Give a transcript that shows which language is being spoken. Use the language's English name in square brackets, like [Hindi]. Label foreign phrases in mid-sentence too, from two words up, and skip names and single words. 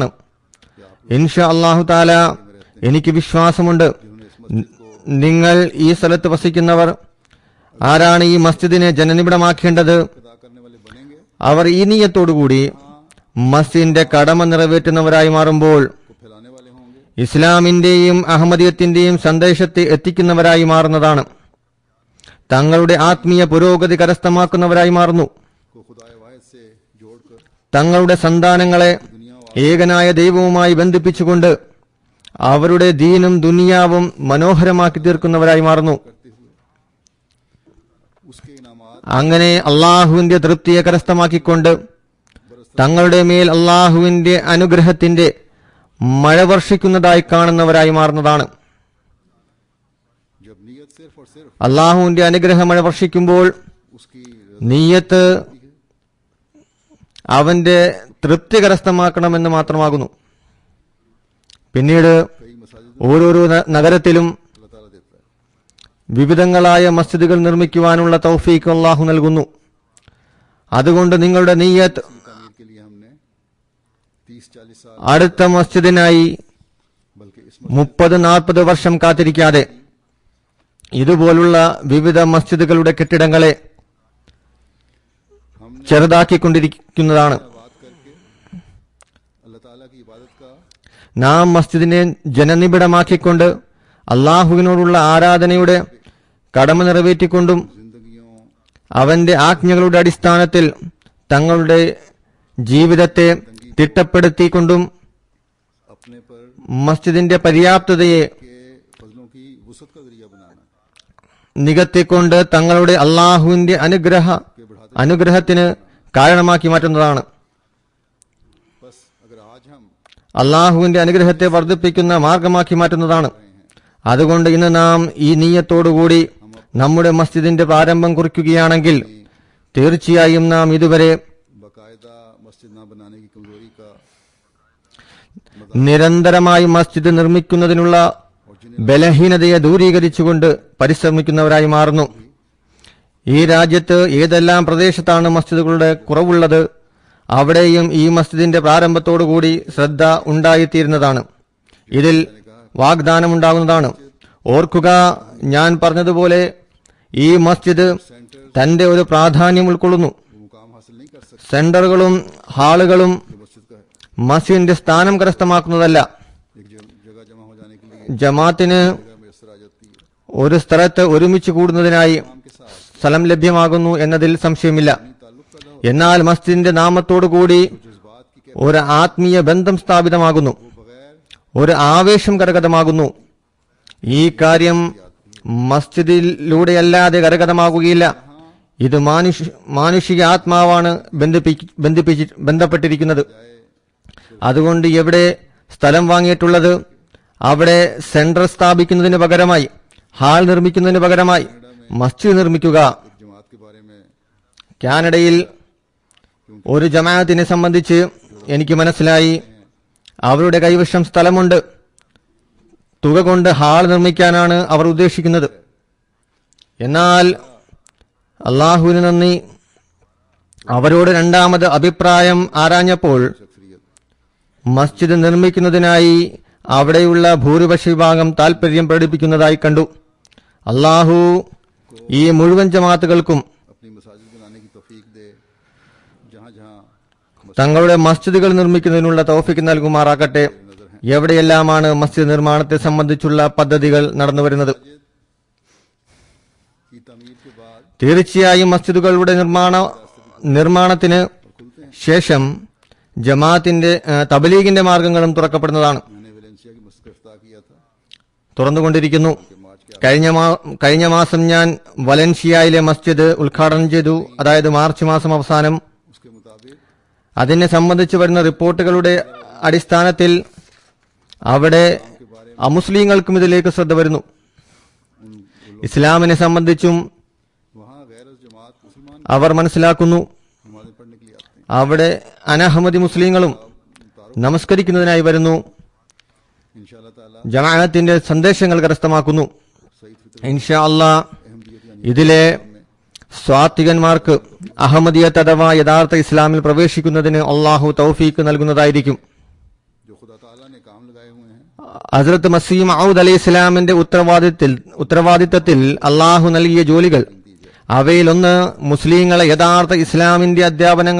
[Arabic] إن شاء الله تعالى [Malayalam] എനിക്ക് വിശ്വാസമുണ്ട്, നിങ്ങൾ ഈ സ്ഥലത്ത് വസിക്കുന്നവർ ആരാണ് ഈ മസ്ജിദിനെ ജനനിബിഡമാക്കേണ്ടത്, അവർ ഈ നീയത്തോടുകൂടി മസ്ജിദിന്റെ കടമ നിറവേറ്റുന്നവരായി മാറുമ്പോൾ ഇസ്ലാമിന്റെയും അഹമ്മദിയത്തിന്റെയും സന്ദേശത്തെ എത്തിക്കുന്നവരായി മാറുന്നതാണ്. തങ്ങളുടെ ആത്മീയ പുരോഗതി കരസ്ഥമാക്കുന്നവരായി മാറുന്നു. [Urdu] کو خدائے واحد سے جوڑ کر [Malayalam] തങ്ങളുടെ സന്താനങ്ങളെ ഏകനായ ദൈവവുമായി ബന്ധിപ്പിച്ചുകൊണ്ട് അവരുടെ ദീനും ദുനിയാവും മനോഹരമാക്കി തീർക്കുന്നവരായി മാറുന്നു. [Urdu] کرتے ہوئے اس کے انعامات [Malayalam] അങ്ങനെ അള്ളാഹുവിന്റെ തൃപ്തിയെ കരസ്ഥമാക്കിക്കൊണ്ട് തങ്ങളുടെ മേൽ അള്ളാഹുവിന്റെ അനുഗ്രഹത്തിന്റെ മഴ വർഷിക്കുന്നതായി കാണുന്നവരായി മാറുന്നതാണ്. [Urdu] جب نیت صرف اور صرف [Malayalam] അള്ളാഹുവിന്റെ അനുഗ്രഹ മഴ വർഷിക്കുമ്പോൾ [Urdu] उसकी [Malayalam] നീയത്ത് അവന്റെ തൃപ്തി കരസ്ഥമാക്കണമെന്ന് മാത്രമാകുന്നു. പിന്നീട് [Urdu] کئی مساجد [Malayalam] ഓരോരോ നഗരത്തിലും [Urdu] اللہ تعالیٰ دیتا ہے. [Malayalam] വിവിധങ്ങളായ മസ്ജിദുകൾ നിർമ്മിക്കുവാനുള്ള തൗഫീഖ് അള്ളാഹു നൽകുന്നു. അതുകൊണ്ട് നിങ്ങളുടെ നീയത്ത് [Urdu] تعمیر کے لیے ہم نے 30-40 سال [Malayalam] അടുത്ത മസ്ജിദിനായി [Urdu] بلکہ اس [Malayalam] 30-40 വർഷം കാത്തിരിക്കാതെ ഇതുപോലുള്ള വിവിധ മസ്ജിദുകളുടെ കെട്ടിടങ്ങളെ ചെറുതാക്കിക്കൊണ്ടിരിക്കുന്നതാണ്. [Urdu] بات کر کے اللہ تعالیٰ کی عبادت کا [Malayalam] നാം മസ്ജിദിനെ ജനനിബിഡമാക്കിക്കൊണ്ട് അള്ളാഹുവിനോടുള്ള ആരാധനയുടെ കടമ നിറവേറ്റിക്കൊണ്ടും [Urdu] जिंदगियों [Malayalam] അവന്റെ ആജ്ഞകളുടെ അടിസ്ഥാനത്തിൽ തങ്ങളുടെ ജീവിതത്തെ തിട്ടപ്പെടുത്തിക്കൊണ്ടും [Urdu] اپنے پر [Malayalam] മസ്ജിദിന്റെ പര്യാപ്തതയെ [Urdu] کے فضلوں کی وسعت کا ذریعہ بنانا [Malayalam] നികത്തിക്കൊണ്ട് തങ്ങളുടെ അള്ളാഹുവിന്റെ അനുഗ്രഹത്തിന് കാരണമാക്കി മാറ്റുന്നതാണ്. [Urdu] بس اگر آج ہم [Malayalam] അള്ളാഹുവിന്റെ അനുഗ്രഹത്തെ വർദ്ധിപ്പിക്കുന്ന മാർഗമാക്കി മാറ്റുന്നതാണ്. അതുകൊണ്ട് ഇന്ന് നാം ഈ നീയത്തോടുകൂടി നമ്മുടെ മസ്ജിദിന്റെ പ്രാരംഭം കുറിക്കുകയാണെങ്കിൽ തീർച്ചയായും നാം ഇതുവരെ [Urdu] باقاعدہ مسجد نہ بنانے کی کمزوری کا [Malayalam] നിരന്തരമായി മസ്ജിദ് നിർമ്മിക്കുന്നതിനുള്ള ബലഹീനതയെ ദൂരീകരിച്ചുകൊണ്ട് പരിശ്രമിക്കുന്നവരായി മാറുന്നു. ഈ രാജ്യത്ത് ഏതെല്ലാം പ്രദേശത്താണ് മസ്ജിദുകളുടെ കുറവുള്ളത് അവിടെയും ഈ മസ്ജിദിന്റെ പ്രാരംഭത്തോടുകൂടി ശ്രദ്ധ ഉണ്ടായിത്തീരുന്നതാണ്. ഇതിൽ വാഗ്ദാനമുണ്ടാകുന്നതാണ്. ഓർക്കുക, ഞാൻ പറഞ്ഞതുപോലെ ഈ മസ്ജിദ് തന്റെ ഒരു പ്രാധാന്യം ഉൾക്കൊള്ളുന്നു. [Urdu] وہ مقام حاصل نہیں کر سکتے [Malayalam] സെന്ററുകളും ഹാളുകളും [Urdu] مسجد کا ہے. [Malayalam] മസ്ജിദിന്റെ സ്ഥാനം കരസ്ഥമാക്കുന്നതല്ല. [Urdu] ایک جگہ جمع ہو جانے کے لیے [Malayalam] ജമാഅത്തിന് [Urdu] جگہ میسر آ جاتی ہے. [Malayalam] ഒരു സ്ഥലത്ത് ഒരുമിച്ച് കൂടുന്നതിനായി [Urdu] نام کے ساتھ [Malayalam] സ്ഥലം ലഭ്യമാകുന്നു എന്നതിൽ സംശയമില്ല. [Urdu] تعلق پیدا ہو [Malayalam] എന്നാൽ മസ്ജിദിന്റെ നാമത്തോടുകൂടി [Urdu] جذبات کی [Malayalam] ഒരു ആത്മീയ ബന്ധം സ്ഥാപിതമാകുന്നു, [Urdu] बगैर [Malayalam] ഒരു ആവേശം കരഗതമാകുന്നു. ഈ കാര്യം മസ്ജിദിലൂടെയല്ലാതെ കരഗതമാകുകയില്ല. ഇത് മാനുഷിക ആത്മാവാണ് ബന്ധപ്പെട്ടിരിക്കുന്നത്. അതുകൊണ്ട് എവിടെ സ്ഥലം വാങ്ങിയിട്ടുള്ളത് അവിടെ സെന്റർ സ്ഥാപിക്കുന്നതിന് പകരമായി, ഹാൾ നിർമ്മിക്കുന്നതിന് പകരമായി മസ്ജിദ് നിർമ്മിക്കുക. [Urdu] جماعت کے بارے میں [Malayalam] കാനഡയിൽ ഒരു ജമാഅത്തിനെ സംബന്ധിച്ച് എനിക്ക് മനസ്സിലായി, അവരുടെ കൈവശം സ്ഥലമുണ്ട്, തുക കൊണ്ട് ഹാൾ നിർമ്മിക്കാനാണ് അവർ ഉദ്ദേശിക്കുന്നത്. എന്നാൽ അള്ളാഹുവിന് നന്ദി, അവരോട് രണ്ടാമത് അഭിപ്രായം ആരാഞ്ഞപ്പോൾ മസ്ജിദ് നിർമ്മിക്കുന്നതിനായി അവിടെയുള്ള ഭൂരിപക്ഷ വിഭാഗം താൽപര്യം പ്രകടിപ്പിക്കുന്നതായി കണ്ടു. അള്ളാഹു ഈ മുഴുവൻ ജമാഅത്തുകൾക്കും [Urdu] اپنی مساجد بنانے کی توفیق دے. جہاں جہاں [Malayalam] തങ്ങളുടെ മസ്ജിദുകൾ നിർമ്മിക്കുന്നതിനുള്ള തൗഫീക്ക് നൽകുമാറാകട്ടെ. എവിടെയെല്ലാമാണ് മസ്ജിദ് നിർമ്മാണത്തെ സംബന്ധിച്ചുള്ള പദ്ധതികൾ നടന്നുവരുന്നത്. [Urdu] کی تعمیر کے بعد [Malayalam] തീർച്ചയായും മസ്ജിദുകളുടെ നിർമ്മാണത്തിന് ശേഷം ജമാഅത്തിന്റെ തബ്ലീഗിന്റെ മാർഗങ്ങളും തുറക്കപ്പെടുന്നതാണ്, [Urdu] میں نے ویلنسیا کی مسجد کا افتتاح کیا تھا [Malayalam] തുറന്നുകൊണ്ടിരിക്കുന്നു. [Urdu] کہ مارچ کے [Malayalam] കഴിഞ്ഞ മാസം ഞാൻ വലൻഷിയയിലെ മസ്ജിദ് ഉദ്ഘാടനം ചെയ്തു. അതായത് മാർച്ച് മാസം അവസാനം. [Urdu] اس کے مطابق [Malayalam] അതിനെ സംബന്ധിച്ച് വരുന്ന റിപ്പോർട്ടുകളുടെ അടിസ്ഥാനത്തിൽ അവിടെ അമുസ്ലിങ്ങൾക്കും ഇതിലേക്ക് ശ്രദ്ധ വരുന്നു. ഇസ്ലാമിനെ സംബന്ധിച്ചും [Urdu] وہاں غیر جماعت مسلمان [Malayalam] അവർ മനസ്സിലാക്കുന്നു. [Urdu] نمازیں پڑھنے کے لیے آتے ہیں. [Malayalam] അവിടെ अनहमदी മുസ്ലിങ്ങളും നമസ്കരിക്കുന്നതിനായി വരുന്നു, [Arabic] إن شاء الله تعالى [Malayalam] ജമാഅത്തിന്റെ സന്ദേശങ്ങൾ കരസ്ഥമാക്കുന്നു. [Urdu] سعید فطرت [Arabic] إن شاء الله [Urdu] احمدیت یعنی [Malayalam] ഇതിലെ സ്വാത്വികന്മാർക്ക് അഹമ്മദിയത്ത് അഥവാ യഥാർത്ഥ ഇസ്ലാമിൽ പ്രവേശിക്കുന്നതിന് അള്ളാഹു തൗഫീക്ക് നൽകുന്നതായിരിക്കും. [Urdu] جو خدا تعالیٰ نے کام لگائے ہوئے ہیں [Malayalam] ഹസ്രത്ത് മസീഹ് മഊദ് അലൈഹി ഇസ്ലാമിന്റെ ഉത്തരവാദിത്തത്തിൽ അള്ളാഹു നൽകിയ ജോലികൾ, അവയിലൊന്ന് മുസ്ലിങ്ങളെ യഥാർത്ഥ ഇസ്ലാമിന്റെ അധ്യാപനങ്ങൾ നൽകുക എന്നതാണ്.